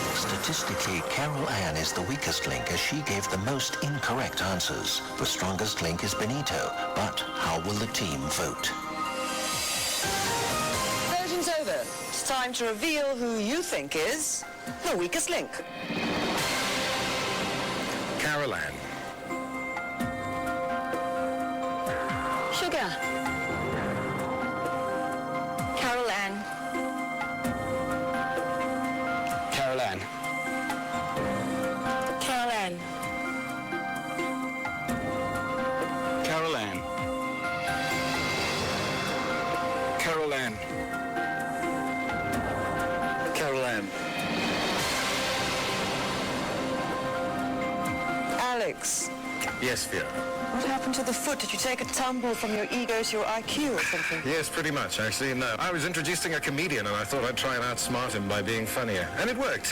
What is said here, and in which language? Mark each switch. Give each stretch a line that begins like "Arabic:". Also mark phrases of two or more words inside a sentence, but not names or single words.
English: Statistically, Carol Ann is the weakest link as she gave the most incorrect answers. The strongest link is Benito, but how will the team vote? Voting's over. It's time to reveal who you think is the weakest link. Carol Ann. Sugar. Carol Ann. Carol Ann. Carol Ann. Carol Ann. Carol Ann. Carol Ann. Alex, Yes, Fiona. what happened to the foot? Did you take a tumble from your ego to your IQ or something? Yes, pretty much, actually. No, I was introducing a comedian and I thought I'd try and outsmart him by being funnier. And it worked.